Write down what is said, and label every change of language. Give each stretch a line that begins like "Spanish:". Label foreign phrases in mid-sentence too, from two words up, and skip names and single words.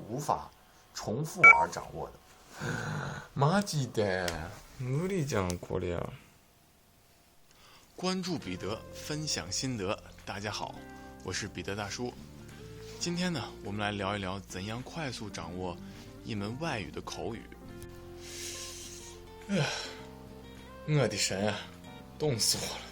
Chinese: 无法重复而掌握的。
Japanese: マジで無理じゃんこりゃ。
Chinese: 关注彼得，分享心得。大家好，我是彼得大叔。今天呢，我们来聊一聊怎样快速掌握一门外语的口语。我的神啊，冻死我了！